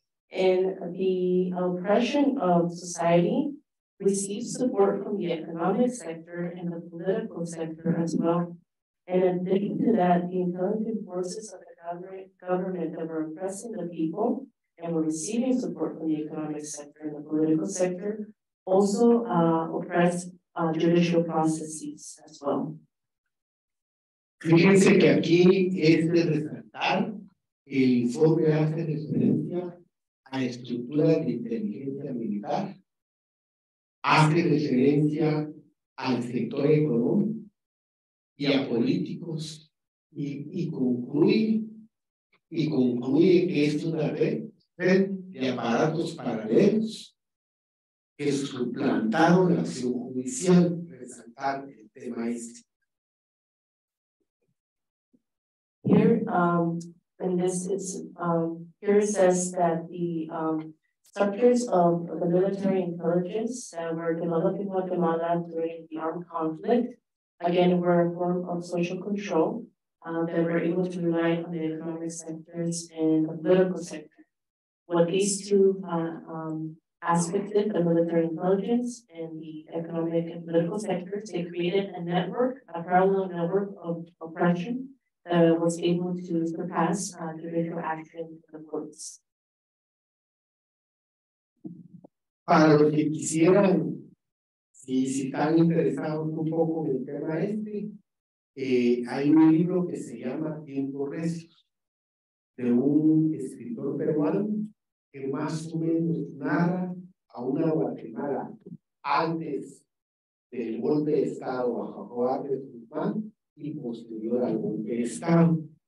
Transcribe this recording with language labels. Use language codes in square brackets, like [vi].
[en] And the oppression of society received support from the economic sector and the political sector as well. And in addition to that, the intelligence forces of the government that were oppressing the people and were receiving support from the economic sector and the political sector also oppressed judicial processes as well. [es] Fíjense que aquí es de resaltar, el informe hace referencia a estructuras de inteligencia militar, hace referencia al sector económico y a políticos y concluye que es una red de aparatos paralelos que suplantaron la acción judicial, resaltar el tema este. [en] Here, and this is, here it says that the structures of the military intelligence that were developed in Guatemala during the armed conflict, again, were a form of social control that were able to rely on the economic sectors and the political sector. What these two aspects did, the military intelligence and the economic and political sectors, they created a network, a parallel network of oppression that was able to surpass judicial action in the courts. [es] Para los que quisieran, si están interesados un poco en el tema este, hay un libro que se llama Tiempos Recios, de un escritor peruano que más o menos narra a una Guatemala antes del golpe de Estado bajo Gálvez y posterior al golpe de Estado.